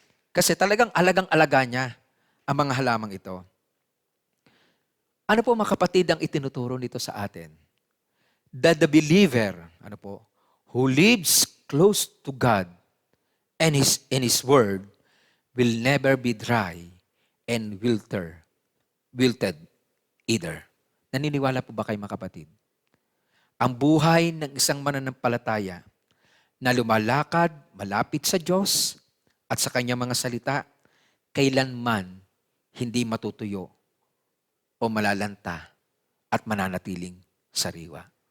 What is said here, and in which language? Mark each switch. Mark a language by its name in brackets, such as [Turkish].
[Filipino] Kasi talagang alagang-alaga niya ang mga halamang ito. Ano po mga kapatid ang itinuturo nito sa atin? [English] That the believer, who lives close to God and in His Word will never be dry and wilted either. [Filipino] Naniniwala po ba kayo mga kapatid? Ang buhay ng isang mananampalataya na lumalakad malapit sa Diyos at sa Kanyang mga salita, kailanman hindi matutuyo o malalanta at mananatiling sariwa.